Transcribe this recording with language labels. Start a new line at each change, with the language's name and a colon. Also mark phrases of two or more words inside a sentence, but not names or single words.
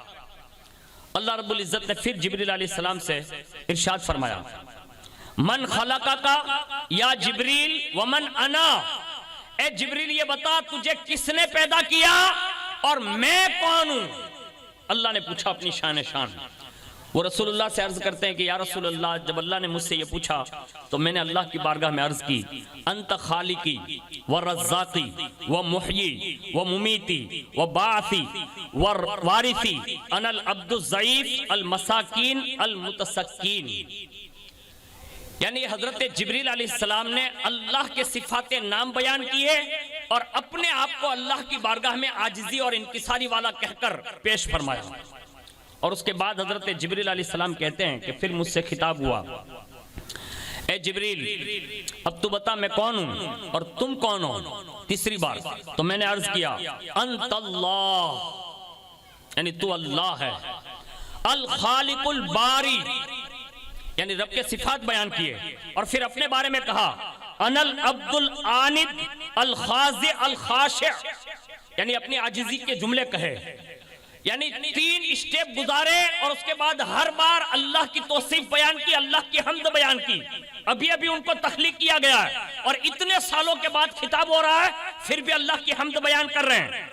Urdu: اللہ رب العزت نے پھر جبریل علیہ السلام سے ارشاد فرمایا
Arabic: من خلقک یا جبریل ومن انا،
Urdu: اے جبریل یہ بتا تجھے کس نے پیدا کیا اور میں کون ہوں؟ اللہ نے پوچھا اپنی شان۔ وہ رسول اللہ سے عرض کرتے ہیں کہ یا رسول اللہ، جب اللہ نے مجھ سے یہ پوچھا تو میں نے اللہ کی بارگاہ میں عرض کی
Arabic: انت خالقی و رزاقی و محیی و ممیتی و باعثی و وارثی انا العبد الضعیف المساکین المتسکین۔
Urdu: یعنی حضرت جبریل علیہ السلام نے اللہ کے صفات نام بیان کیے اور اپنے آپ کو اللہ کی بارگاہ میں عاجزی اور انکساری والا کہہ کر پیش فرمایا۔ اور اس کے بعد حضرت جبریل علیہ السلام کہتے ہیں کہ پھر مجھ سے خطاب ہوا اے جبریل اب تو بتا میں کون ہوں اور تم کون ہو؟ تیسری بار تو میں نے عرض کیا
Arabic: انت اللہ،
Urdu: یعنی تو اللہ ہے،
Arabic: الخالق الباری،
Urdu: یعنی رب کے صفات بیان کیے اور پھر اپنے بارے میں کہا
Arabic: انا العبد العاند الخاضع الخاشع،
Urdu: یعنی اپنی عاجزی کے جملے کہے، یعنی 3 اسٹیپ گزارے اور اس کے بعد ہر بار اللہ کی توصیف بیان کی، اللہ کی حمد بیان کی۔ ابھی ان کو تخلیق کیا گیا ہے اور اتنے سالوں کے بعد خطاب ہو رہا ہے، پھر بھی اللہ کی حمد بیان کر رہے ہیں۔